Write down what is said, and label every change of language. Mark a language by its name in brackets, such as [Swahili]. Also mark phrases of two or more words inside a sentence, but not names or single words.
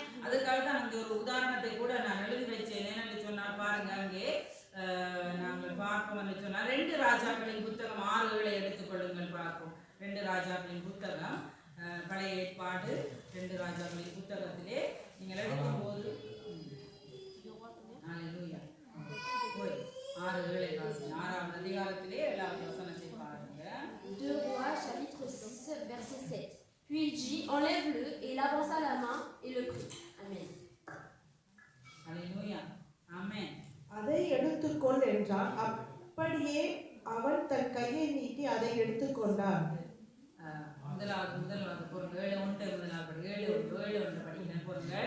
[Tamil] அதுக்காக தான் இந்த ஒரு உதாரணத்தை கூட நான் எழுதி வச்சேன். என்னென்னு சொன்னால் பாருங்க, அங்கே நாங்கள் பார்ப்போம் என்று சொன்னால் 2 ராஜாக்களின் புத்தகம் 6:7 எடுத்துக்கொள்ளுங்கள். பார்ப்போம். 2 ராஜாக்களின் புத்தகம், பழைய ஏற்பாடு 2 ராஜாக்களின் புத்தகத்திலே நீங்கள் எடுக்கும்போது 6:7 அதிகாரத்திலே 7வது வசனத்தை பாருங்க. [French] 2 Rois chapitre 6 verset 7. Puis il dit, enlève-le, et il avança la main et le prit. Amen. [Tamil] அல்லேலூயா, ஆமென். அதை எடுத்துக்கொள் என்றான். அப்படியே அவன் தன் கையை நீட்டி அதை எடுத்துக்கொண்டான். முதலாவது பொருள் 7:1 முதலாவது 7:1 படிக்கிறேன். பொருள்கள்